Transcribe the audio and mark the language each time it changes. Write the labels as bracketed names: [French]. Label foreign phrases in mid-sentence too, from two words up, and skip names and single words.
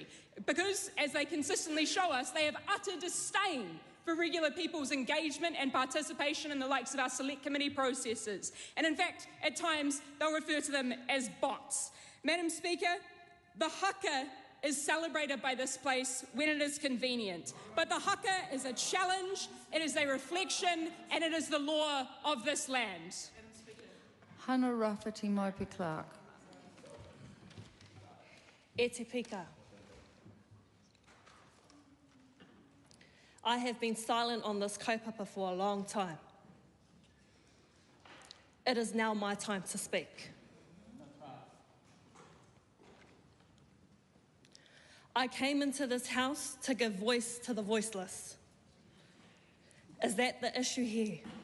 [English] Because, as they consistently show us, they have utter disdain for regular people's engagement and participation in the likes of our select committee processes. And in fact, at times, they'll refer to them as bots. Madam Speaker, the haka is celebrated by this place when it is convenient. But the haka is a challenge, it is a reflection, and it is the law of this land. Hana-Rāwhiti Maipi-Clarke. [Māori] E te pika. [English] I have been silent on this kaupapa for a long time. It is now my time to speak. I came into this house to give voice to the voiceless. Is that the issue here?